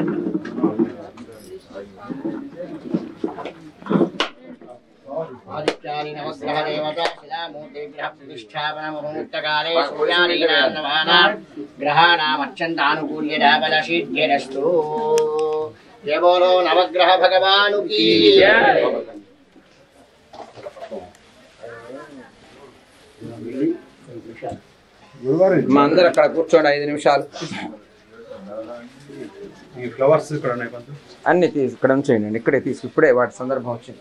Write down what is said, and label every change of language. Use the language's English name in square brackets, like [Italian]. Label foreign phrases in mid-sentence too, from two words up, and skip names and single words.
[Sanskrit] ఆదిత్యాయ सूर्यादि नवग्रह देवता शिलामूर्ति ग्रह प्रतिष्ठापन मुहूर्तकाले सूर्यादीनां नवानां ग्रहाणाम् अत्यन्तानुकूल्यदाबलसिद्धिरस्तु। [Hindi] जय बोलो नवग्रह भगवान की जय। [Telugu] మా అందరు అక్కడ కూర్చోండి 5 నిమిషాలు. ఈ ఫ్లవర్స్ ఇక్కడ ఉన్నాయి కొంచెం అన్ని తీసి ఇక్కడ ఉంచేయండి. ఇక్కడే తీసి ఇప్పుడే వాటి సందర్భం వచ్చింది.